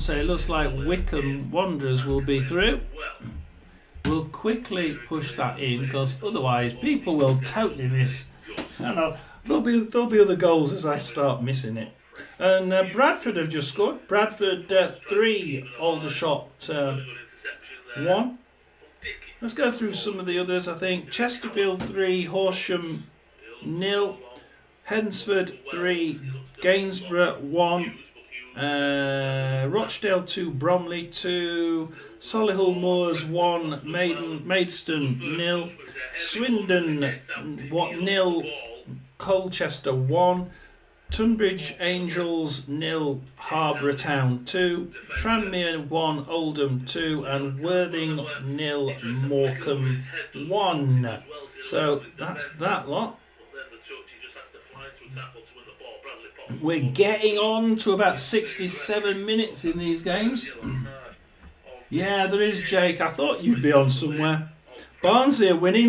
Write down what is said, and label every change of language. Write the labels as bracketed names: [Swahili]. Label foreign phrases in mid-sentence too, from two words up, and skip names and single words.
[English] So it looks like Wickham Wanderers will be through. We'll quickly push that in, because otherwise people will totally miss. And there'll be other goals as I start missing it. And Bradford have just scored. Bradford 3, Aldershot 1. Let's go through some of the others. I think Chesterfield 3, Horsham 0, Hednesford 3, Gainsborough 1, Rochdale 2, Bromley 2, Solihull Moors 1, Maidstone 0, Swindon 0, Colchester 1, Tunbridge Angels 0, Harborough Town 2, Tranmere 1, Oldham 2, and Worthing 0, Morecambe 1. So that's that lot. We're getting on to about 67 minutes in these games. Yeah, there is, Jake. I thought you'd be on somewhere. Barnsley are winning.